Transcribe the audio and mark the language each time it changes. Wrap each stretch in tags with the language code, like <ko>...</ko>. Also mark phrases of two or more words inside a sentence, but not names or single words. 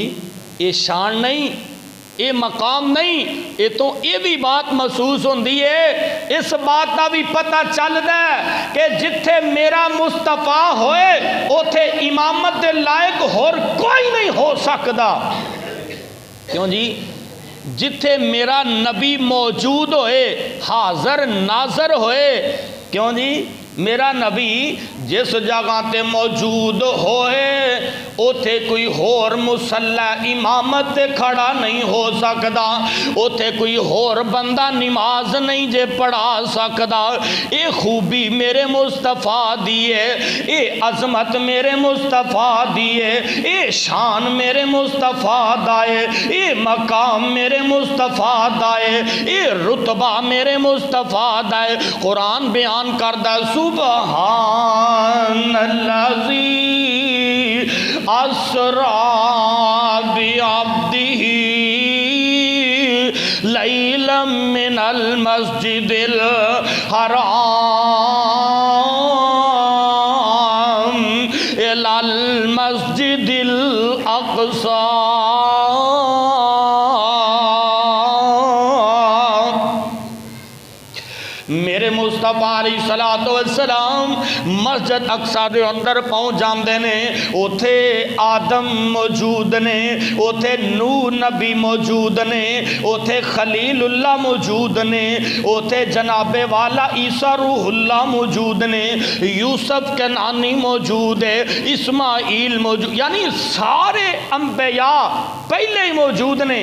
<pa>یہ شان نہیں، یہ مقام نہیں، یہ تو یہ بھی بات محسوس ہوندی ہے،</pa> <ur>اس بات کا بھی پتہ چلتا ہے</ur> <pa>کہ جتھے میرا مصطفیٰ ہوئے اوتھے امامت دے لائق اور کوئی نہیں ہو سکتا۔ کیوں جی؟ جتھے میرا نبی موجود ہوئے، حاضر ناظر ہوئے، کیوں جی؟ میرا نبی جس جگہ تے موجود ہوئے اوتھے کوئی ہور مصلی امامت تے کھڑا نہیں ہو سکدا، اوتھے کوئی ہور بندہ نماز نہیں جے پڑھا سکدا۔ اے خوبی میرے مصطفیٰ دیے، اے عظمت میرے مصطفیٰ دیے، اے شان میرے مصطفیٰ دائے، اے مقام میرے مصطفیٰ دائے، اے رتبہ میرے مصطفیٰ دائے۔ قرآن بیان کردہ</pa> <ar>سبحان الذی اسریٰ بعبدہ لیلا من المسجد الحرام الی المسجد الاقصی۔</ar> <pa>میرے مصطفیٰ</pa> <ar>علیہ السلام</ar> <pa>مسجد اقصی دے اندر پہنچ جاندے نے، اوتھے آدم موجود نے، اوتھے نوح نبی موجود نے، اوتھے خلیل اللہ موجود نے، اوتھے جناب والا عیسیٰ روح اللہ موجود نے، یوسف کنعانی موجود ہے، اسماعیل موجود، یعنی سارے انبیاء پہلے ہی موجود نے۔</pa>